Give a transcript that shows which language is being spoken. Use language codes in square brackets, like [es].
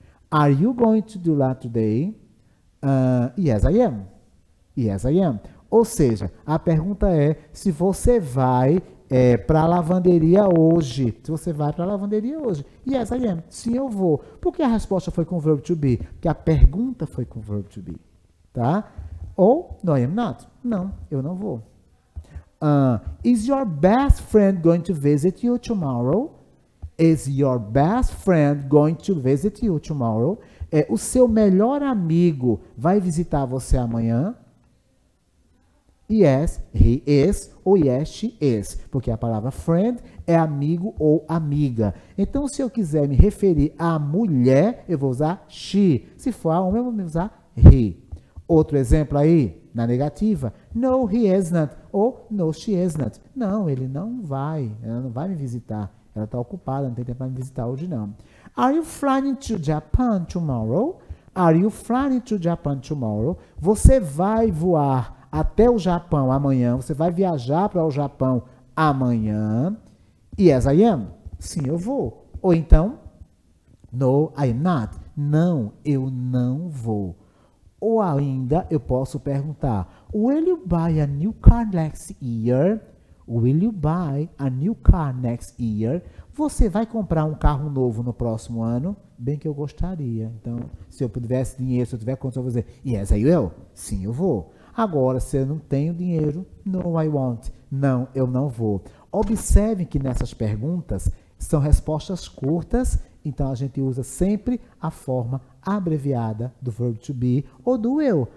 [en] Are you going to do that today? Yes, I am. Yes, I am. [pt] Ou seja, a pergunta é se você vai para a lavanderia hoje. Se você vai para a lavanderia hoje. [en] Yes, I am. [pt] Sim, eu vou. Por que a resposta foi com o verbo to be? Porque a pergunta foi com o verbo to be. Tá? Ou, [en] no, I am not. [pt] Não, eu não vou. [en] Is your best friend going to visit you tomorrow? Is your best friend going to visit you tomorrow? [pt] O seu melhor amigo vai visitar você amanhã? [en] Yes, he is, [pt] ou [en] yes, she is, [pt] porque a palavra friend é amigo ou amiga. Então, se eu quiser me referir à mulher, eu vou usar she. Se for a homem, eu vou usar he. Outro exemplo aí, na negativa, [en] no, he isn't, [pt] ou [en] no, she isn't. [pt] Não, ele não vai, ela não vai me visitar. Ela está ocupada, não tem tempo para me visitar hoje, não. [en] Are you flying to Japan tomorrow? Are you flying to Japan tomorrow? [pt] Você vai voar até o Japão amanhã? Você vai viajar para o Japão amanhã? [en] Yes, I am. [pt] Sim, eu vou. Ou então, [en] no, I am not. [pt] Não, eu não vou. Ou ainda, eu posso perguntar, [en] will you buy a new car next year? Will you buy a new car next year? [pt] Você vai comprar um carro novo no próximo ano? Bem que eu gostaria. Então, se eu tivesse dinheiro, se eu tiver condição, eu vou dizer, [en] yes, I will. [pt] Sim, eu vou. Agora, se eu não tenho dinheiro, [en] no, I won't. [pt] Não, eu não vou. Observem que nessas perguntas são respostas curtas, então a gente usa sempre a forma abreviada do verbo to be ou do will.